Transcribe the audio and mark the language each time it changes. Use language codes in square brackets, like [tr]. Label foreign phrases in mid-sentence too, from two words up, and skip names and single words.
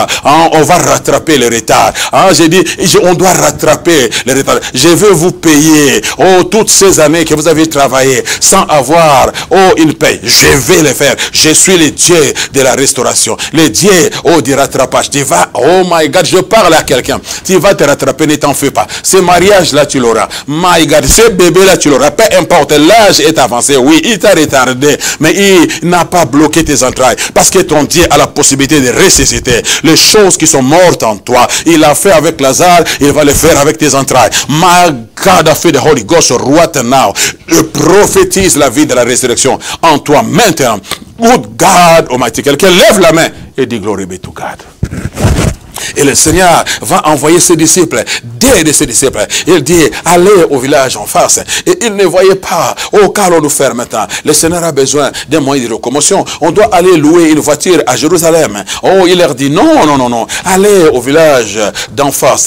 [fr] On va rattraper le retard. J'ai dit, on doit rattraper le retard. Je veux vous payer, toutes ces années que vous avez travaillé sans avoir, une paye. Je vais le faire. Je suis le Dieu de la restauration. Le Dieu, du rattrapage. Tu vas, [en] oh my God, [fr] je parle à quelqu'un. Tu vas te rattraper, ne t'en fais pas. Ce mariage-là, tu l'auras. [en] My God, [fr] ce bébé-là, tu l'auras. Peu importe, l'âge est avancé. Oui, il t'a retardé, mais il n'a pas bloqué tes entrailles. Parce que ton Dieu a la possibilité de ressusciter les choses qui sont mortes en toi. Il l'a fait avec Lazare, il va le faire avec tes entrailles. [en] My God [fr] a fait [en] the Holy Ghost right now. [fr] Je prophétise la vie de la résurrection en toi maintenant. [en] Good God Almighty. [fr] Quelqu'un lève la main et dit [en] glory be to God. [fr] Et le Seigneur va envoyer ses disciples, des de ses disciples. Il dit, allez au village en face. Et il ne voyait pas, qu'allons-nous faire maintenant? Le Seigneur a besoin d'un moyen de locomotion. On doit aller louer une voiture à Jérusalem. Il leur dit, non, non, non, non. Allez au village d'en face.